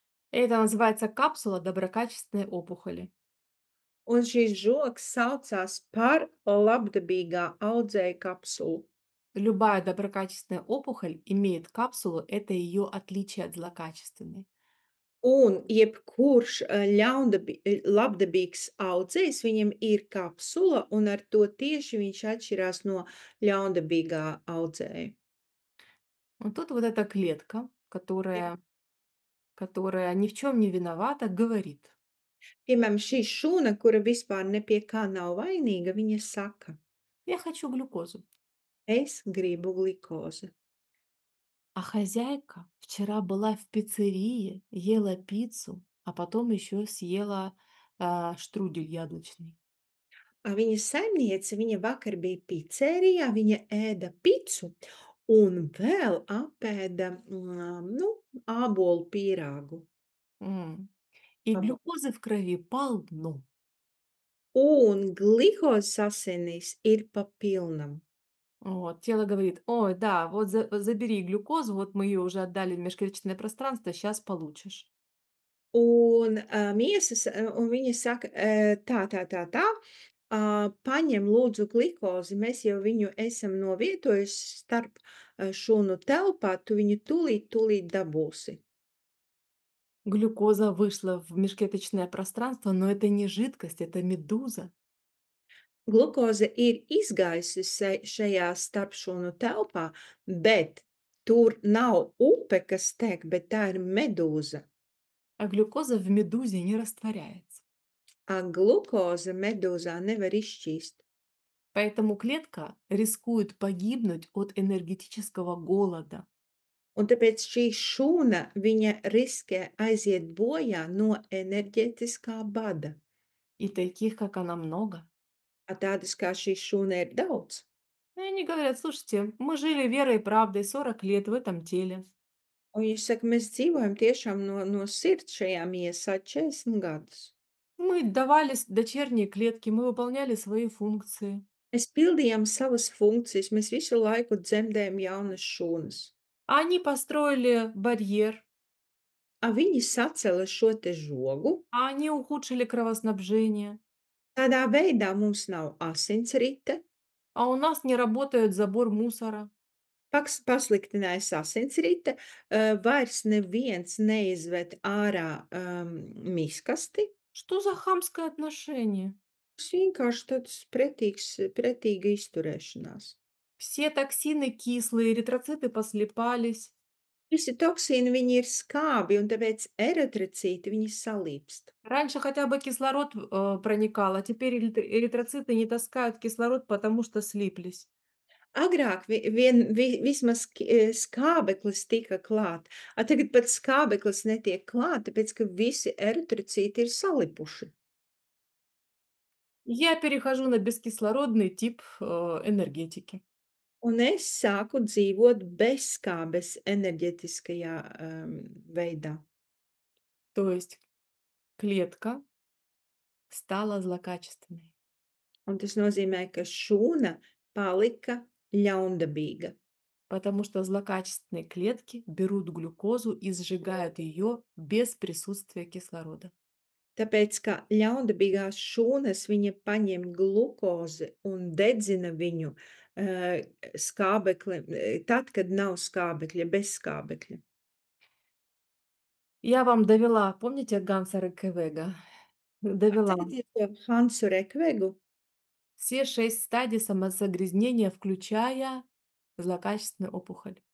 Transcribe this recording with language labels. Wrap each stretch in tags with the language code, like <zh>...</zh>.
<ru>Это называется капсула доброкачественной опухоли.</ru> <lv>Un šīs žogs saucās par labdabīgā audzēja kapsulu.</lv> <ru>Любая доброкачественная опухоль имеет капсулу, это ее отличие от злокачественной.</ru> <lv>Un jebkurš, labdabīgs audzējs, viņam ir kapsula, un ar to tieši viņš atšķirās no ļaundabīgā audzēja.</lv> <ru>Вот тут вот эта клетка, которая ни в чем не виновата, говорит:</ru> <lv>Piemēram, šī šūna, kura vispār ne pie kā nav vainīga, viņa saka:</lv> <ru>я хочу глюкозу.</ru> <lv>"Es gribu glikozi."</lv> <ru>А хозяйка вчера была в пиццерии, ела пиццу, а потом еще съела штрудель яблочный.</ru> <lv>Viņa saimniece, viņa vakar bija picērijā, viņa ēda picu un vēl apēda, nu, ābolu pīrāgu.</lv> <ru>М. И глюкозы в крови полно.</ru> <lv>Un glikozes asinīs ir pa pilnam.</lv> <ru>Вот, тело говорит: ой, да, вот забери глюкозу, вот мы ее уже отдали в межклеточное пространство, сейчас получишь.</ru> <lv>Un, miesas un viņa saka, tā, tā, tā, tā, Paņem lūdzu glikozi, mēs jau viņu esam novietojuši starp, šūnu telpā, tu viņu tūlīt dabūsi.</lv> <ru>Глюкоза вышла в межклеточное пространство, но это не жидкость, это медуза.</ru> <lv>Glukoze ir izgājusi šajā starpšūnu telpā, bet tur nav upe, kas tek, bet tā ir medūza.</lv> <ru>А глюкоза в медузе не растворяется.</ru> <lv>Glukoze medūzā nevar izšķīst.</lv> <ru>Поэтому клетка рискует погибнуть от энергетического голода.</ru> <lv>Un tāpēc šī šūna, viņa riskē aiziet bojā no enerģētiskā bada.</lv> <ru>И таких, как она, много.</ru> <lv>Tādas kā šī šūna ir daudz.</lv> <ru>И они говорят, слушайте, мы жили верой и правдой 40 лет в этом теле.</ru> <lv>Un viņš saka, mēs dzīvojam tiešām no sirds šajā miesā 40 gadus.</lv> <ru>Мы давали дочерние клетки, мы выполняли свои функции.</ru> <lv>Mēs pildījām savas funkcijas, mēs visu laiku dzemdējam jaunas šūnas.</lv> <ru>А они построили барьер,</ru> <lv>Viņi sacēla šo te žogu.</lv> <ru>а они ухудшили кровоснабжение,</ru> <lv>Tādā veidā mums nav asinsrite,</lv> <ru>а у нас не работает забор мусора.</ru> <lv>pasliktinājās asinsrite, vairs neviens neizved ārā miskasti.</lv> <ru>Что за хамское отношение?</ru> <lv>Tas vienkārši tāds pretīga izturēšanās.</lv> <ru>Все токсины кислые, эритроциты послипались.</ru> <lv>Visi toksīni, viņi ir skābi, un tāpēc eritrocīti, viņi salīpst.</lv> <ru>Раньше хотя бы кислород проникал, а теперь эритроциты не таскают кислород, потому что слиплись.</ru> <lv>Agrāk vismaz skābeklis tika klāt, tagad pat skābeklis netiek klāt, tāpēc ka visi eritrocīti ir salipuši.</lv> <ru>Я перехожу на бескислородный тип энергетики.</ru> <lv>Un es sāku dzīvot bezskābes enerģetiskajā, veidā.</lv> <ru>То есть клетка стала злокачественной.</ru> <lv>Un tas nozīmē, ka šūna palika ļaundabīga,</lv> <ru>Потому что злокачественные клетки берут глюкозу и сжигают ее без присутствия кислорода.</ru> <lv>tāpēc ka ļaundabīgās šūnas, viņa paņem glukozi un dedzina viņu, skābekli, tad, kad nav skābekļa, bez skābekļa.</lv> <ru>Я вам довела, помните Ганса Рекевега? Довела</ru> <lv>Atceraties to Hansu Rekvegu?</lv> <ru>все 6 стадий самосогрязнения, включая злокачественную опухоль.</ru>